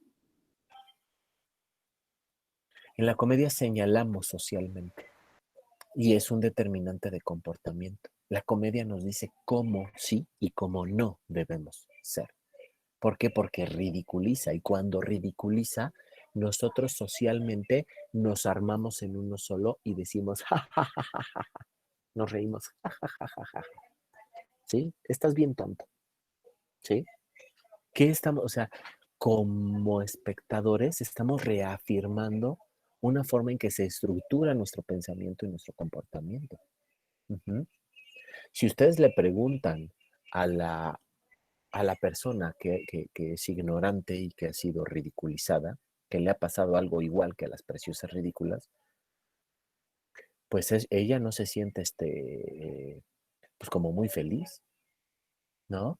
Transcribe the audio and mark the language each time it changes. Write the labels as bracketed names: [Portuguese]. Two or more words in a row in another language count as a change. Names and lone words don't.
[Spanish] En la comedia señalamos socialmente y es un determinante de comportamiento. La comedia nos dice cómo sí y cómo no debemos ser. ¿Por qué? Porque ridiculiza, y cuando ridiculiza, nosotros socialmente nos armamos en uno solo y decimos, ja, ja, ja, ja, ja, nos reímos, ja, ja, ja, ja, ja. ¿Sí? Estás bien tonto. ¿Sí? ¿Qué estamos, o sea, como espectadores estamos reafirmando una forma en que se estructura nuestro pensamiento y nuestro comportamiento? Uh-huh. Si ustedes le preguntan a la persona que es ignorante y que ha sido ridiculizada, que le ha pasado algo igual que a las preciosas ridículas, pues ella no se siente pues como muy feliz, ¿no?